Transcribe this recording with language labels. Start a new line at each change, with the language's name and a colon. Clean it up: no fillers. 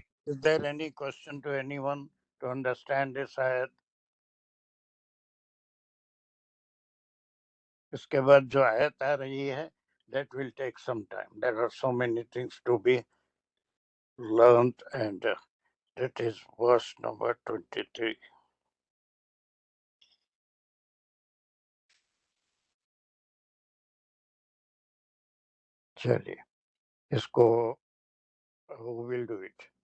English: Is there any question to anyone to understand this ayat?
Urdu: اس کے بعد جو آیت آ رہی ہے
English: that will take some time. There are so many things to be learned, and that is verse number 23.
Urdu: چلیے اس کو
English: who will do it?